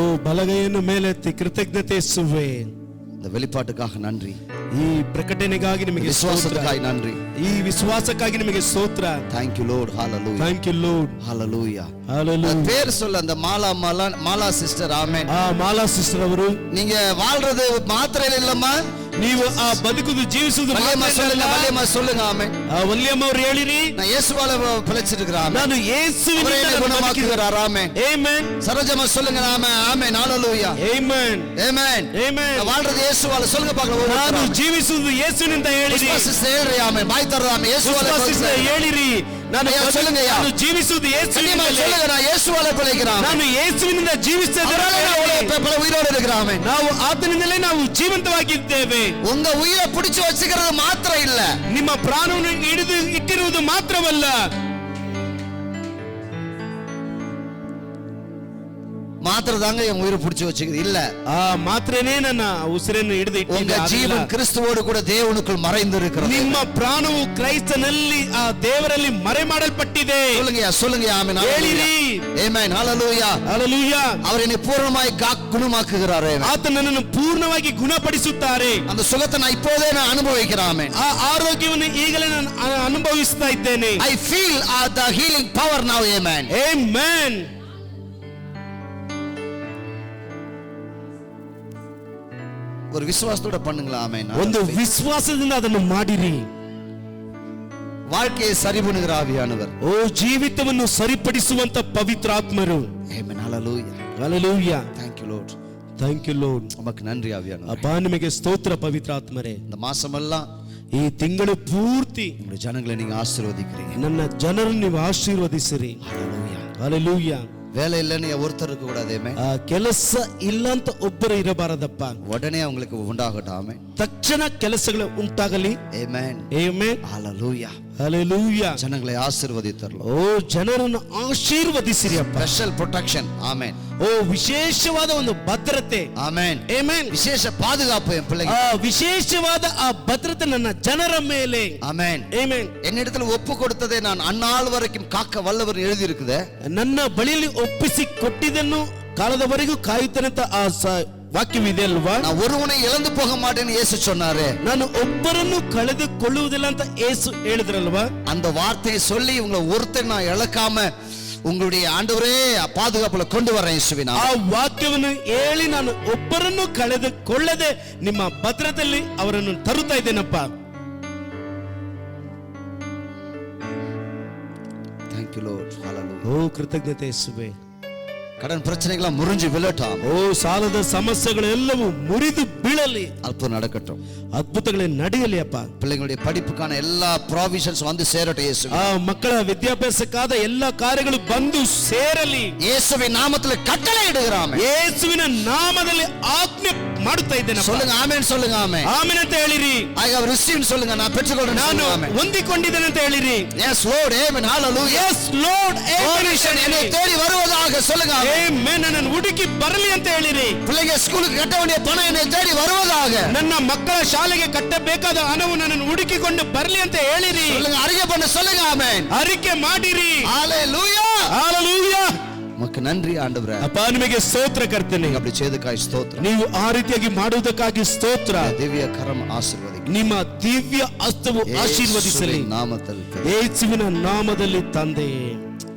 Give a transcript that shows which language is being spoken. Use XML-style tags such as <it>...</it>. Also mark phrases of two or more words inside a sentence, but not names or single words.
<kn>ಓ ಬಲಗೈಯನ್ನು ಮೇಲೆತ್ತಿ ಕೃತಜ್ಞತೆ ಸುವೆ.</kn> <ta>இந்த வெளிப்பாட்டுக்காக நன்றி.</ta> <kn>ಈ ಪ್ರಕಟಣೆಗಾಗಿ ನಿಮಗೆ</kn> <ta>விசுவாசத்துக்காக நன்றி.</ta> <kn>ಈ ವಿಶ್ವಾಸಕ್ಕಾಗಿ ನಿಮಗೆ ಸ್ತೋತ್ರ.</kn> <en>Thank you Lord. Hallelujah. Thank you Lord. Hallelujah. Hallelujah.</en> <ta>பேர் சொல்ல அந்த மாலா சிஸ்டர். ஆமென்.</ta> <kn>ಆ ಮಾಲಾ ಸಿಸ್ಟರ್ ಅವರು,</kn> <ta>நீங்க வாழ்றது மாத்திரையில இல்லம்மா,</ta> <kn>ನೀವು ಆ ಬದುಕುದು ಜೀವಿಸುವುದು</kn> <ta>வல்லியம்மா சொல்லுங்க. ஆமென்.</ta> <kn>ವಲ್ಯಮ್ಮ ಅವರು ಹೇಳಿರಿ,</kn> <ta>நான் இயேசுவால பிழைச்சிட்டு இருக்கிறேன்.</ta> <kn>ನಾನು ಯೇಸುವಿನಿಂದ</kn> <ta>குணமாக்குகிறார். ஆமென்.</ta> <en>Amen.</en> <ta>சரோஜம்மா சொல்லுங்க. ஆமென். ஆமென். ஹalleluya.</ta> <en>Amen. Amen. Amen.</en> <ta>வாழ்றது இயேசுவால சொல்லுங்க பார்க்கலாம்.</ta> <kn>ನಾನು ಜೀವಿಸುವುದು ಯೇಸುವಿನಿಂದ ಹೇಳಿರಿ. ஆமென். ಬಾಯಿ ತರದು.</kn> <ta>ஆமென். இயேசுவால</ta> <kn>ಹೇಳಿರಿ, ನಾನು ಜೀವಿಸುವುದು ಯೇಸುವಿನಿಂದ.</kn> <ta>சொல்லுங்க, நான் இயேசுவால பிழைக்கிறேன்.</ta> <kn>ನಾನು ಯೇಸುವಿನಿಂದ ಜೀವಿಸುತ್ತೇನೆ.</kn> <ta>உயிரோடு இருக்கிறேன். ஆமென்.</ta> <kn>ನಾವು ಆತನಿಂದಲೇ ನಾವು ಜೀವಂತವಾಗಿದ್ದೇವೆ.</kn> <ta>உங்க உயிரை பிடிச்சு வச்சுக்கிறது மாத்திரம் இல்ல,</ta> <kn>ನಿಮ್ಮ ಪ್ರಾಣವನ್ನು ಹಿಡಿದು ಇಟ್ಟಿರುವುದು ಮಾತ್ರವಲ್ಲ,</kn> <ta>மாத்திரை தாங்க என் உயிரை பிடிச்சு வச்சுக்கிறது இல்ல.</ta> <kn>ಮಾತ್ರನೇ ನನ್ನ ಉಸಿರನ್ನು ಹಿಡಿದು</kn> <ta>உங்க ஜீவன் கிறிஸ்துவோடு கூட தேவனுக்குள் மறைந்து இருக்கிறது.</ta> <kn>ನಿಮ್ಮ ಪ್ರಾಣವು ಕ್ರೈಸ್ತನಲ್ಲಿ ಆ ದೇವರಲ್ಲಿ ಮರೆ ಮಾಡಲ್ಪಟ್ಟಿದೆ.</kn> <ta>சொல்லுங்க. ஆமென்.</ta> <kn>ಹೇಳಿರಿ.</kn> <ta>ஆமென். ஹalleluya. ஹalleluya. அவர் என்னை பூர்ணமாய் குணமாக்குகிறார்.</ta> <kn>ಆತ ನನ್ನನ್ನು ಪೂರ್ಣವಾಗಿ ಗುಣಪಡಿಸುತ್ತಾರೆ.</kn> <ta>அந்த சுகத்தை நான் இப்போதே நான் அனுபவிக்கிறேன். ஆமென்.</ta> <kn>ಆ ಆರೋಗ್ಯವನ್ನು ಈಗಲೇ ನಾನು ಅನುಭವಿಸ್ತಾ ಇದ್ದೇನೆ.</kn> <en>I feel the healing power now. Amen. Amen.</en> <ta>ஒரு விசுவாசத்தோட பண்ணுங்களா. ஆமென்.</ta> <kn>ಒಂದು ವಿಶ್ವಾಸದಿಂದ ಅದನ್ನು ಮಾಡಿರಿ.</kn> <ta>வாழ்க்கையை சரி பண்ணுகிற ஆவியானவர்,</ta> <kn>ಓ ಜೀವಿತವನ್ನು ಸರಿಪಡಿಸುವಂತ ಪವಿತ್ರಾತ್ಮರು. ಆಮೆನ್.</kn> <ta>ஹalleluya. ஹalleluya.</ta> <en>Thank you Lord. Thank you Lord.</en> <ta>நமக்கு நன்றி ஆவியானவர்.</ta> <kn>ಅಪ್ಪ ನಿಮಗೆ ಸ್ತೋತ್ರ ಪವಿತ್ರಾತ್ಮರೇ.</kn> <ta>இந்த மாசமெல்லாம்</ta> <kn>ಈ ತಿಂಗಳು ಪೂರ್ತಿ</kn> <ta>உங்களுடைய ஜனங்களை நீங்க ஆசீர்வதிக்கிறீங்க.</ta> <kn>ನನ್ನ ಜನರನ್ನು ನೀವು ಆಶೀರ್ವದಿಸಿರಿ.</kn> <ta>ஹalleluya. ஹalleluya. வேலை இல்லைன்னு ஒருத்தர் இருக்க கூடாது.</ta> <kn>ಕೆಲಸ ಇಲ್ಲ ಅಂತ ಒಬ್ಬರು ಇರಬಾರದಪ್ಪ.</kn> <ta>உடனே அவங்களுக்கு உண்டாகட்டும். ஆமென்.</ta> <kn>ತಕ್ಷಣ ಕೆಲಸಗಳು ಉಂಟಾಗಲಿ.</kn> <en>Amen. Amen. Hallelujah.</en> <kn>ಹಲ್ಲೆಲೂಯಾ.</kn> <ta>ಜನங்களை ஆசீர்வதித்தரலாம்.</ta> <kn>ಓ ಜನರನ್ನು ಆಶೀರ್ವದಿಸಿರಿ ಅಪ್ಪ.</kn> <en>special protection. ಆಮೆನ್.</en> <kn>ಓ ವಿಶೇಷವಾದ ಒಂದು ಭದ್ರತೆ. ಆಮೆನ್. ಆಮೆನ್.</kn> <ta>ವಿಶೇಷ ಪಾದುகாப்பு என் பிள்ளைங்க.</ta> <kn>ವಿಶೇಷವಾದ ಆ ಭದ್ರತೆ ನನ್ನ ಜನರ ಮೇಲೆ. ಆಮೆನ್. ಆಮೆನ್.</kn> <ta>என்னிடத்தில் ஒப்பு கொடுத்ததை நான் அந்நாள் வரைக்கும் காக்க வல்லவர் எழுதி இருக்குது.</ta> <kn>ನನ್ನ ಬಳಿಯಲ್ಲಿ ಒಪ್ಪಿಸಿ ಕೊಟ್ಟಿದ್ದನ್ನು ಕಾಲದವರೆಗೂ ಕಾಯುತ್ತಾನಂತ ಆ ವಾಕ್ಯವಿದೆ ಅಲ್ವಾ.</kn> <ta>நான் ஒருவனை இழந்து போக மாட்டேன்னு இயேசு சொன்னாரு.</ta> <kn>ನಾನು ಒಬ್ಬರನ್ನು ಕಳೆದುಕೊಳ್ಳುವುದಿಲ್ಲ ಅಂತ ಯೇಸು ಹೇಳಿದ್ರಲ್ವಾ.</kn> <ta>அந்த வார்த்தையை சொல்லி உங்களை ஒருத்தர் நான் இழக்காம உங்களுடைய ஆண்டவரே பாதுகாப்புல கொண்டு வரேன் இயேசுவின் நாமத்தில்.</ta> <kn>ಆ ವಾಕ್ಯವನ್ನು ಹೇಳಿ ನಾನು ಒಬ್ಬರನ್ನು ಕಳೆದುಕೊಳ್ಳದೆ ನಿಮ್ಮ ಭದ್ರತೆಯಲ್ಲಿ ಅವರನ್ನು ತರುತ್ತಾ ಇದ್ದೇನಪ್ಪ.</kn> <en>Thank you Lord. Hallelujah.</en> <kn>ಓ ಕೃತಜ್ಞತೆ ಯೇಸುವೇ.</kn> <ta>கடன் பிரச்சனைகள் முறிஞ்சு விழட்டும்.</ta> <kn>ಓ ಸಾಲದ ಸಮಸ್ಯೆಗಳೆಲ್ಲವೂ ಮುರಿದು ಬೀಳಲಿ.</kn> <ta>அற்புதம் நடக்கட்டும்.</ta> <kn>ಅದ್ಭುತಗಳೇ ನಡೆಯಲಿ ಅಪ್ಪ.</kn> <ta>பிள்ளைங்களுடைய படிப்புக்கான எல்லா ப்ராவிஷன்ஸ் வந்து சேரட்டும் இயேசுவே.</ta> <kn>ಆ ಮಕ್ಕಳ ವಿದ್ಯಾಭ್ಯಾಸಕ್ಕಾದ ಎಲ್ಲ ಕಾರ್ಯಗಳು ಬಂದು ಸೇರಲಿ.</kn> <ta>இயேசுவின் நாமத்தில் கட்டளை இடுகிறோம்.</ta> <kn>ಯೇಸುವಿನ ನಾಮದಲ್ಲಿ ಆಜ್ಞೆ ಮಾಡುತ್ತಾ ಇದ್ದೇನೆ.</kn> <ta>சொல்லுங்க ஆமென். சொல்லுங்க ஆமென்.</ta> <kn>ಆಮೆನ್ ಅಂತ ಹೇಳಿರಿ.</kn> <en>I have received</en> <ta>சொல்லுங்க. நான் பெற்றுக்கொள்றேன்.</ta> <kn>ನಾನು</kn> <ta>ஆமென்.</ta> <kn>ಹೊಂದಿಕೊಂಡಿದ್ದೇನೆ ಅಂತ ಹೇಳಿರಿ.</kn> <en>Yes Lord. Amen. Hallelujah. Yes Lord. Amen.</en> <ta>என்னை தேடி வருவதாக சொல்லுங்க.</ta> <kn>ಆಮೆನ್. ನನ್ನನ್ನು ಹುಡುಕಿ ಬರಲಿ ಅಂತ ಹೇಳಿರಿ.</kn> <ta>பிள்ளைங்க ஸ்கூலுக்கு கட்ட வேண்டிய பணம் என்னை தேடி வருவதாக.</ta> <kn>ನನ್ನ ಮಕ್ಕಳ ಶಾಲೆಗೆ ಕಟ್ಟಬೇಕಾದ ಹಣವು ನನ್ನನ್ನು ಹುಡುಕಿಕೊಂಡು ಬರಲಿ ಅಂತ ಹೇಳಿರಿ.</kn> <ta>சொல்லுங்க. அறிக்கை பண்ண சொல்லுங்க. ஆமென்.</ta> <kn>ಅರಿಕೆ ಮಾಡಿರಿ.</kn> <ta>ஹalleluya.</ta> <kn>ಹಲ್ಲೆಲೂಯಾ.</kn> <ta>உமக்கு நன்றி ஆண்டவரே.</ta> <kn>ಅಪ್ಪ ನಿಮಗೆ ಸ್ತೋತ್ರ ಕರ್ತೇನೆ.</kn> <ta>அப்படி செய்தக்காய் ஸ்தோத்திரம்.</ta> <kn>ನೀವು ಆ ರೀತಿಯಾಗಿ ಮಾಡುವುದಕ್ಕಾಗಿ ಸ್ತೋತ್ರ. ದಿವ್ಯ ಕರಂ ಆಶೀರ್ವದಿ. ನಿಮ್ಮ ದಿವ್ಯ ಹಸ್ತವು ಆಶೀರ್ವದಿಸಲಿ. ನಾಮದಲ್ಲಿ ಯೇಸುವಿನ ನಾಮದಲ್ಲಿ ತಂದೆಯೇ.</kn>